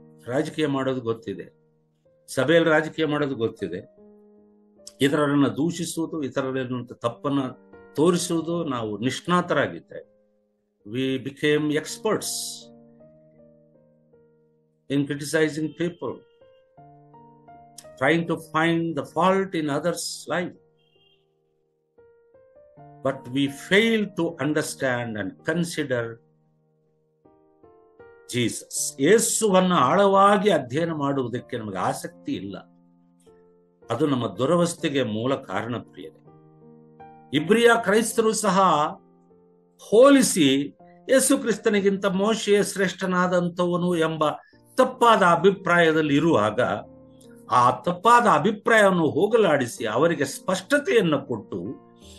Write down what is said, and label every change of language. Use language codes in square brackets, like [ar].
[kn] ರಾಜಕೀಯ ಮಾಡೋದು ಗೊತ್ತಿದೆ, ಸಭೆಯಲ್ಲಿ ರಾಜಕೀಯ ಮಾಡೋದು ಗೊತ್ತಿದೆ, ಇತರರನ್ನ ದೂಷಿಸುವುದು, ಇತರರನ್ನ ತಪ್ಪನ್ನ ತೋರಿಸುವುದು ನಾವು ನಿಷ್ಣಾತರಾಗಿದ್ದೆ. [en] We became experts in criticising people, trying to find the fault in others life. But we fail to understand and consider Jesus. [kn] ಯೇಸುವನ್ನು ಆಳವಾಗಿ ಅಧ್ಯಯನ ಮಾಡುವುದಕ್ಕೆ ನಮಗೆ ಆಸಕ್ತಿ ಇಲ್ಲ. ಅದು ನಮ್ಮ ದುರವಸ್ಥೆಗೆ ಮೂಲ ಕಾರಣ. ಪ್ರಿಯರೇ, ಇಬ್ರಿಯ ಕ್ರೈಸ್ತರು ಸಹ ಹೋಲಿಸಿ ಯೇಸು ಕ್ರಿಸ್ತನಿಗಿಂತ ಮೋಶೆ ಶ್ರೇಷ್ಠನಾದಂಥವನು ಎಂಬ ತಪ್ಪಾದ ಅಭಿಪ್ರಾಯದಲ್ಲಿ ಇರುವಾಗ, ಆ ತಪ್ಪಾದ ಅಭಿಪ್ರಾಯವನ್ನು ಹೋಗಲಾಡಿಸಿ ಅವರಿಗೆ ಸ್ಪಷ್ಟತೆಯನ್ನು ಕೊಟ್ಟು